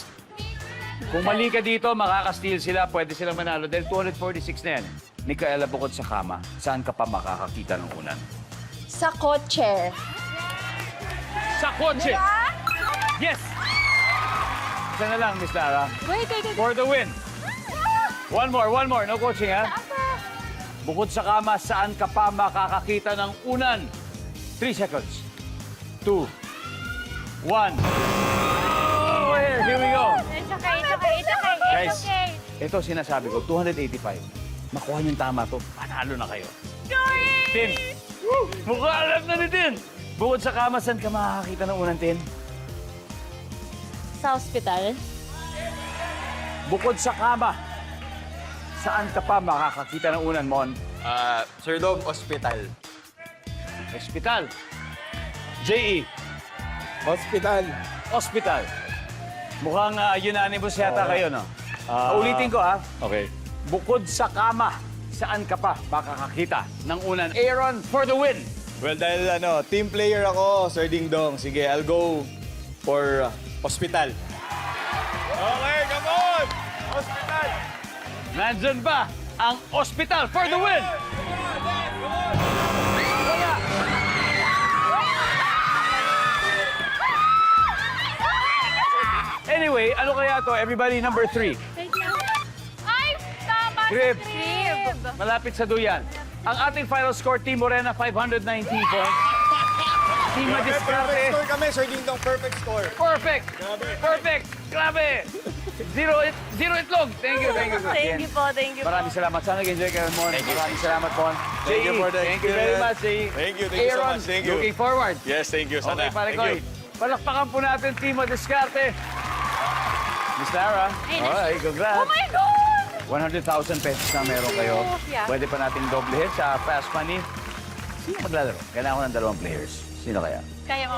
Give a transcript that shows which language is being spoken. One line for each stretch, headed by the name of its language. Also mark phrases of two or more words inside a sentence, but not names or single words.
Filipino: Kung mali ka dito, makaka-steal sila. Pwede silang manalo dahil 246 na yan. Micaela, bukod sa kama, saan ka pa makakakita ng unan? Sa kotse. Sa kotse! Yes! Isa na lang, Miss Lara. Wait.
English: For the win. One more. No coaching,
Filipino: ha? Bukod sa kama, saan ka pa makakakita ng unan?
English: 3 seconds. 2, 1. Oh, here we go. It's okay.
Filipino: Guys, ito sinasabi ko, 285. Makuha niyong tama to, panalo na kayo. Tin, mukha alam na ni Tin. Bukod sa kama, saan ka makakakita ng unan, Tin? Sa hospital. Bukod sa kama, saan ka pa makakakita ng unan, Mon? Sir Dog, hospital. Hospital. J.E. Hospital. Hospital. Mukhang unanimous yata kayo, no? Ulitin ko, ha? Okay. Bukod sa kama, saan ka pa makakakita ng unan?
English: Aaron for the win.
Filipino: Well, dahil team player ako, Sir Ding Dong. Sige,
English: I'll go for hospital. Okay, come on! Hospital!
Filipino: Nandyan ba ang hospital
English: for the win?
Filipino: Wala. Anyway, ano kaya to?
English: Everybody, number 3.
Filipino: Ay, tama. Crib. Malapit sa duyan. Ang ating final score, Team Morena, 519 points. Team Perfect Madiskarte, score kami, Sir Ding Dong.
English: Perfect score. perfect. Perfect. Grabe. Zero itlog. Thank you. Thank you po.
Filipino: Maraming salamat. Sana nag-enjoy kayo mo. Maraming salamat po.
English: Thank you for the Thank you very much, experience. J.E. Thank you so Aaron, much. Thank you. looking forward. Yes, thank you.
Filipino: Sana. Okay, pare
English: Thank Koy. you.
Filipino: Palakpakan po natin, Team Madiskarte.
English: Miss Lara. Alright, congrats. Oh my God!
Filipino: 100,000 pesos na meron kayo. Yeah. Pwede pa natin doblehin sa Fast Money. Sino maglalaro? Kailangan ko ng 2 players. Sino kaya? Kaya mo.